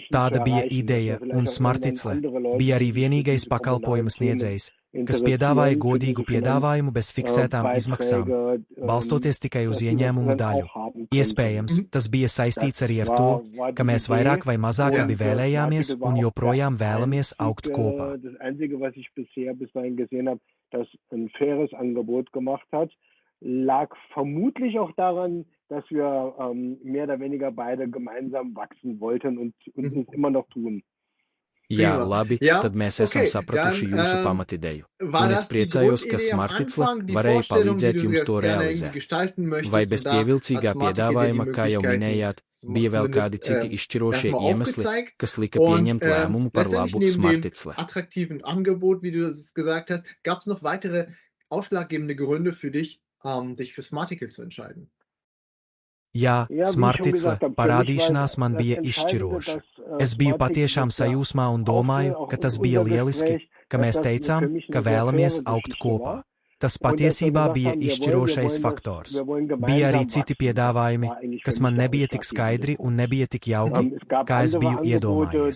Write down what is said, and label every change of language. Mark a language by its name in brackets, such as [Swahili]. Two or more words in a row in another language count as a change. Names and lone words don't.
[Latvian] Tāda bija ideja, un Smarticle bija arī vienīgais pakalpojuma sniedzējs, kas piedāvāja godīgu piedāvājumu bez fiksētām izmaksām, balstoties tikai uz ieņēmumu daļu. Iespējams, tas bija saistīts arī ar to, ka mēs vairāk vai mazāk abi vēlējāmies un joprojām vēlamies augt kopā. [German] Lag vermutlich auch daran, dass wir mehr oder weniger beide gemeinsam wachsen wollten und uns immer noch tun. [Latvian] Jā, labi, tad mēs esam sapratuši jūsu pamatideju. Un es priecājos, ka Smarticle varēja palīdzēt jums to realizēt. Vai bez pievilcīgā piedāvājuma, kā jau minējāt, bija vēl kādi citi izšķirošie iemesli, kas lika pieņemt lēmumu par labu Smarticle? [German] Attraktiven Angebot, wie du es gesagt hast, gab es noch weitere ausschlaggebende Gründe für dich, dich für Smarticle zu entscheiden? [Latvian] Jā, Smarticle parādīšanās man bija izšķiroša. Es biju patiešām sajūsmā un domāju, ka tas bija lieliski, ka mēs teicām, ka vēlamies augt kopā. Tas patiesībā bija izšķirošais faktors. Bija arī citi piedāvājumi, kas man nebija tik skaidri un nebija tik jauki, kā es biju iedomājies.